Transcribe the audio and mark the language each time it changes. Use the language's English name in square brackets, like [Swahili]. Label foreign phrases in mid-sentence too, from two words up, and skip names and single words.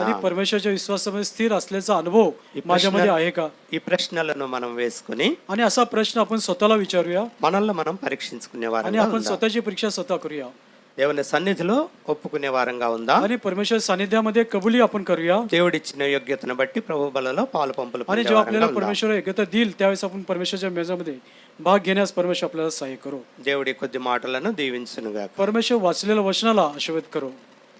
[Marathi] आणि परमेश्वराच्या विश्वासामध्ये स्थिर असल्याचा अनुभव माझ्यामध्ये आहे का? [Telugu] ఈ ప్రశ్నలను మనం వేసుకుని [Marathi] आणि असा प्रश्न आपण स्वतःला विचारूया [Telugu] మనల్ని మనం పరీక్షించుకునే [Marathi] आणि [Telugu] వారంగా [Marathi] आपण [Telugu] ఉందాం. [Marathi] स्वतःची परीक्षा स्वतः करूया [Telugu] దేవుని సన్నిధిలో ఒప్పుకునే వారంగా ఉందా? [Marathi] आणि परमेश्वर सानिध्यामध्ये कबुली आपण करूया. [Telugu] దేవుడిచ్చిన యోగ్యతను బట్టి ప్రభు బలలో పాలు పంపులు [Marathi] आणि [Telugu] పొందే [Marathi] जेव्हा [Telugu] వారంగా [Marathi] आपल्याला [Telugu] ఉందాం. [Marathi] परमेश्वर योग्यता देईल त्यावेळेस आपण परमेश्वराच्या मेजामध्ये भाग घेण्यास परमेश्वर आपल्याला सहाय्य करो. [Telugu] దేవుడి కొద్ది మాటలను దీవించునుగా. [Marathi] परमेश्वर वाचलेल्या वचनाला आशीर्वाद करो.